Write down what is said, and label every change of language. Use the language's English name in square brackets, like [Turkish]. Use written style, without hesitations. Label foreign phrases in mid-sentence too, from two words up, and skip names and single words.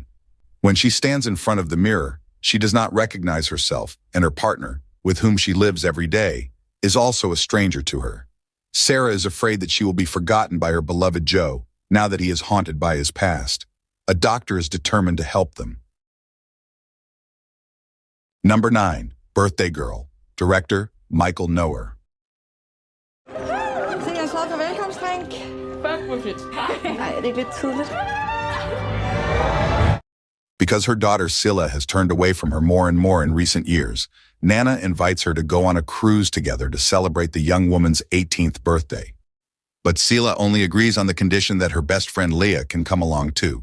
[English] When she stands in front of the mirror, she does not recognize herself, and her partner, with whom she lives every day, is also a stranger to her. Sarah is afraid that she will be forgotten by her beloved Joe, now that he is haunted by his past. A doctor is determined to help them. Number 9. Birthday Girl. Director, Michael Noer. [Danish] Se, jeg er klar for velkomstdrink. Fuck, hvor fedt. Nej, er det ikke lidt tidligt? [English] Because her daughter Scylla has turned away from her more and more in recent years, Nana invites her to go on a cruise together to celebrate the young woman's 18th birthday. But Scylla only agrees on the condition that her best friend Leah can come along too.